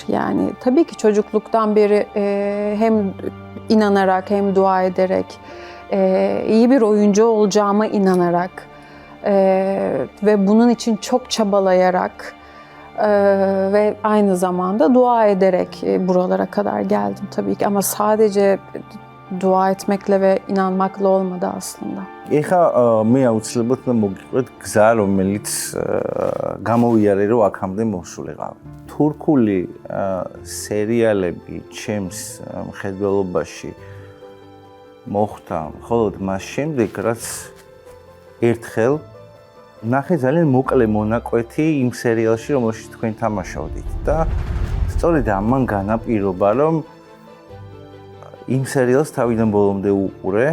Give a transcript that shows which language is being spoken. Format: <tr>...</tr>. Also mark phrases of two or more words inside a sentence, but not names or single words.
<tr>Yani tabii ki çocukluktan beri hem inanarak hem dua ederek, iyi bir oyuncu olacağıma inanarak ve bunun için çok çabalayarak ve aynı zamanda dua ederek buralara kadar geldim tabii ki. Ama sadece dua etmekle ve inanmakla olmadı aslında.</tr> <ka>ეხა მე აუცილებლად მოგიყვეთ გზა, რომელიც გამოვიარე, რომ აქამდე მოსულიყავ. თურქული სერიალები ჩემს მხედველობაში მოხდა მხოლოდ მას შემდეგ, რაც ერთხელ ნახე ძალიან მოკლე მონაკვეთი იმ სერიალში, რომელშიც თქვენ თამაშობდით და სწორედ ამან განაპირობა, რომ იმ სერიალს თავიდან ბოლომდე უყურე.</ka>